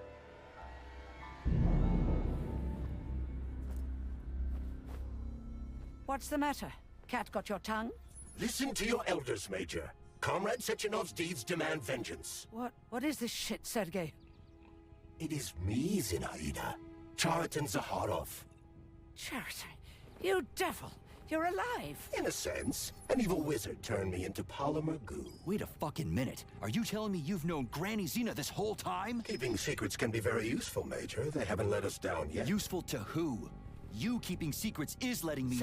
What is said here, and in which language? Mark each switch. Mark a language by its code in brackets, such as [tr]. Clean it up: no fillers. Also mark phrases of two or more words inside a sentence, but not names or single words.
[en] What's the matter? Cat got your tongue? Listen to your elders, Major. Comrade Sechenov's deeds demand vengeance. What is this shit, Sergei? It is me, Zinaida. Chariton Zaharov. Chariton? You devil! You're alive! In a sense, an evil wizard turned me into polymer goo. Wait a fucking minute. Are you telling me you've known Granny Zena this whole time? Keeping secrets can be very useful, Major. They haven't let us down yet. Useful to who? You keeping secrets is letting me